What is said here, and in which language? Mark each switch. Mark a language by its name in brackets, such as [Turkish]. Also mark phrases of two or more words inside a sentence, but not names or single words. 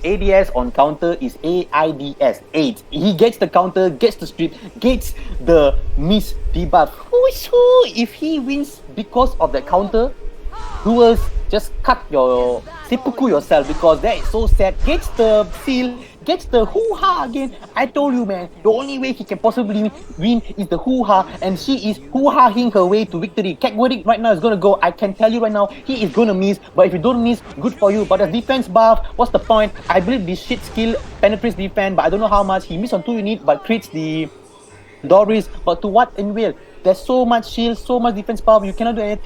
[English] ADS on counter is AIDS 8. He gets the counter, gets the street, gets the miss debuff. Who is who? If he wins because of the counter, duels, just cut your seppuku yourself because that is so sad. Gets the seal, gets the hoo-ha again. I told you, man, the only way he can possibly win is the hoo-ha, and she is hoo-ha-ing her way to victory. Kekwerik right now is gonna go. I can tell you right now, he is gonna miss, but if you don't miss, good for you. But the defense buff, what's the point? I believe this shit skill penetrates defense, but I don't know how much. He missed on 2 units, but creates the Doris, but to what end will? There's so much shield, so much defense power, you cannot do anything.